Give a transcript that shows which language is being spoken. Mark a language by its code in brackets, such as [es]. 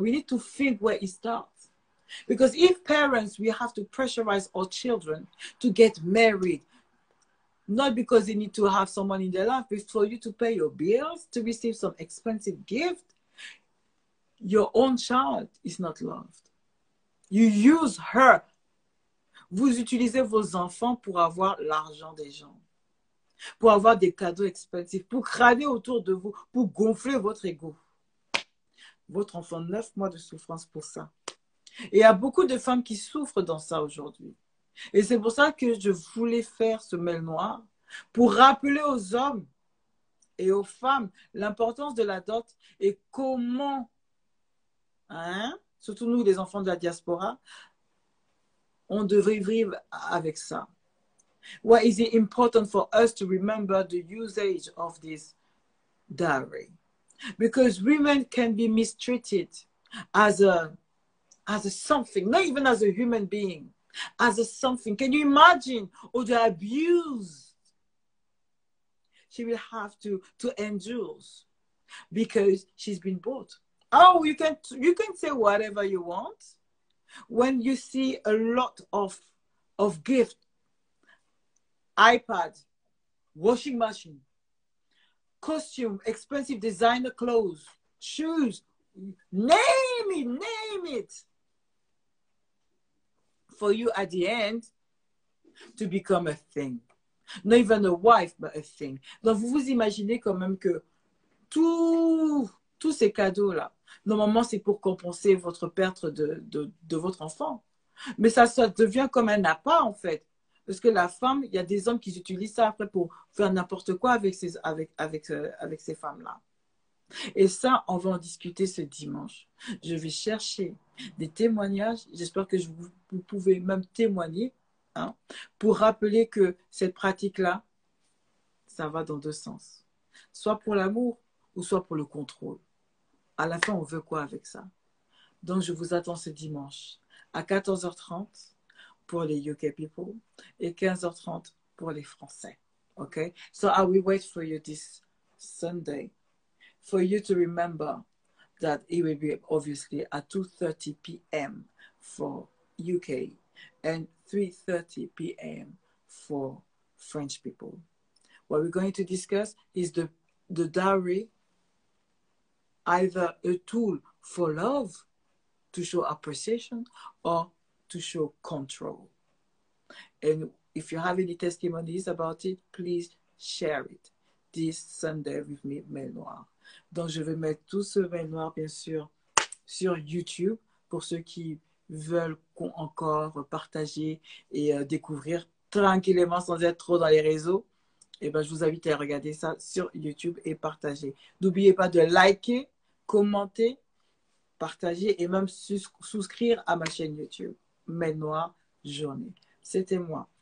[en] We need to think where it starts. Because if parents, we have to pressurize our children to get married, not because they need to have someone in their life, but for you to pay your bills, to receive some expensive gift, your own child is not loved. You use her. [fr] Vous utilisez vos enfants pour avoir l'argent des gens. pour avoir des cadeaux expensives, pour crâner autour de vous, pour gonfler votre ego. Votre enfant, 9 mois de souffrance pour ça. Et il y a beaucoup de femmes qui souffrent dans ça aujourd'hui. Et c'est pour ça que je voulais faire ce mail noir, pour rappeler aux hommes et aux femmes l'importance de la dot et comment, surtout nous les enfants de la diaspora, on devrait vivre avec ça. [en] Why is it important for us to remember the usage of this dowry? Because women can be mistreated as a something, not even as a human being, as a something. Can you imagine all the abuse she will have to endure because she's been bought? Oh, you can say whatever you want. When you see a lot of gifts, iPad, washing machine, costume, expensive designer clothes, shoes, name it. For you at the end to become a thing. Not even a wife, but a thing. [fr] Donc, vous vous imaginez quand même que tous ces cadeaux-là, normalement, c'est pour compenser votre perte de votre enfant. Mais ça devient comme un appât, en fait. Parce que la femme, il y a des hommes qui utilisent ça après pour faire n'importe quoi avec ces femmes-là. Et ça, on va en discuter ce dimanche. Je vais chercher des témoignages. J'espère que vous pouvez même témoigner pour rappeler que cette pratique-là, ça va dans deux sens. Soit pour l'amour ou soit pour le contrôle. À la fin, on veut quoi avec ça? Donc, je vous attends ce dimanche à 14h30 pour les [en] UK people [fr] et 15h30 pour les Français. [en] Okay? So I will wait for you this Sunday for you to remember that it will be obviously at 2:30 p.m. for UK and 3:30 p.m. for French people. What we're going to discuss is the dowry, either a tool for love, to show appreciation, or to show control. And if you have any testimonies about it, please share it this Sunday with me, Mail Noir. [fr] Donc, je vais mettre tout ce Mail Noir, bien sûr, sur YouTube pour ceux qui veulent encore partager et découvrir tranquillement sans être trop dans les réseaux. Et ben, je vous invite à regarder ça sur YouTube et partager. N'oubliez pas de liker, commenter, partager et même souscrire à ma chaîne YouTube, Mail Noir Journée. C'était moi.